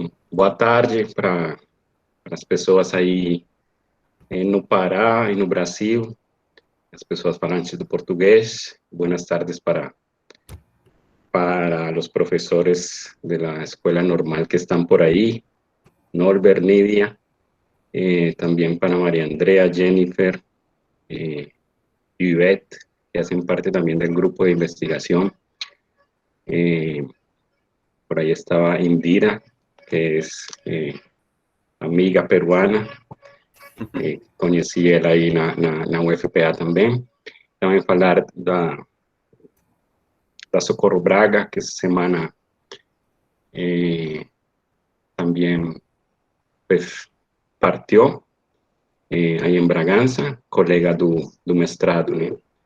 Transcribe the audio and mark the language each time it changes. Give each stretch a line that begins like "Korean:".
Portuguese: Boa tarde para as pessoas aí no Pará e no Brasil, as pessoas falantes do português.
Spanish: Buenas tardes para los profesores de la escuela normal que están por ahí, Norbert, Nidia, también para María Andrea, Jennifer, Yvette, que hacen parte también del grupo de investigación. Por ahí estaba Indira, que es amiga peruana,
Portuguese: conheci ela aí na UFPA também. Também falar da Socorro Braga, que essa semana também pues, partió aí em Bragança, colega do mestrado, né?